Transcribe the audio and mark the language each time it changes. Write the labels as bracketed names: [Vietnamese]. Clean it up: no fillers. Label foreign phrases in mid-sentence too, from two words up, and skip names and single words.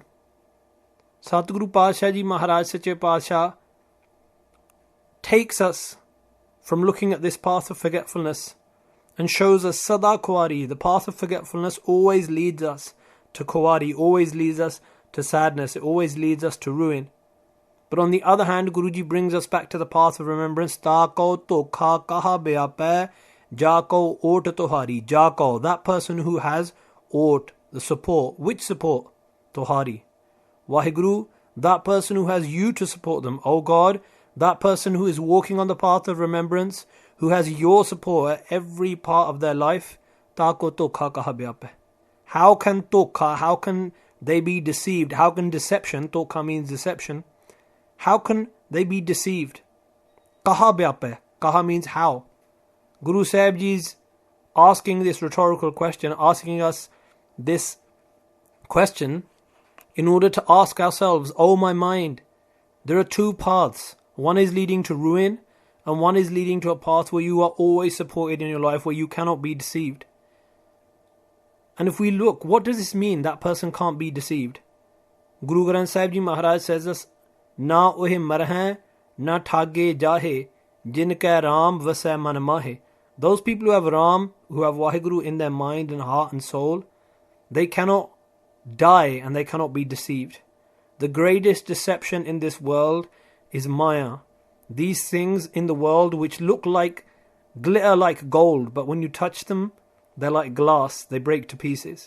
[English] Satguru Padshah Ji Maharaj Sache Padshah takes us from looking at this path of forgetfulness and shows us [Punjabi] ਸਦਾ ਕੁਵਾਰੀ. [English] The path of forgetfulness always leads us to Kuwari, always leads us to sadness, it always leads us to ruin. But on the other hand, Guruji brings us back to the path of remembrance. [Punjabi] ਤਾ ਕਉ ਧੋਖਾ ਕਹਾ ਬਿਆਪੈ, ਜਾ ਕਉ ਓਟ ਤੁਹਾਰੀ. ਜਾ ਕਉ, [English] that person who has ot, the support. Which support? Tohari. Vaheguru, that person who has you to support them. Oh God, that person who is walking on the path of remembrance, who has your support at every part of their life. [Punjabi] ਤਾ ਕਉ ਧੋਖਾ ਕਹਾ ਬਿਆਪੈ. [English] How can dhokha, how can they be deceived? How can deception, dhokha means deception, how can they be deceived? [Punjabi] ਕਹਾ ਬਿਆਪੈ, [English] kaha means how. Guru Sahib Ji is asking this rhetorical question, asking us this question in order to ask ourselves, oh my mind, there are two paths. One is leading to ruin and one is leading to a path where you are always supported in your life, where you cannot be deceived. And if we look, what does this mean, that person can't be deceived? Guru Granth Sahib Ji Maharaj says us, [Punjabi] ਨਾ ਓਇ ਮਰਹਿ, ਨ ਠਾਗੇ ਜਾਹਿ, ਜਿਨ ਕਾ ਰਾਮ ਵਸੈ ਮਨ ਮਾਹਿ. [English] Those people who have Ram, who have Vaheguru in their mind and heart and soul, they cannot die and they cannot be deceived. The greatest deception in this world is Maya. These things in the world which look like glitter like gold, but when you touch them, they're like glass, they break to pieces.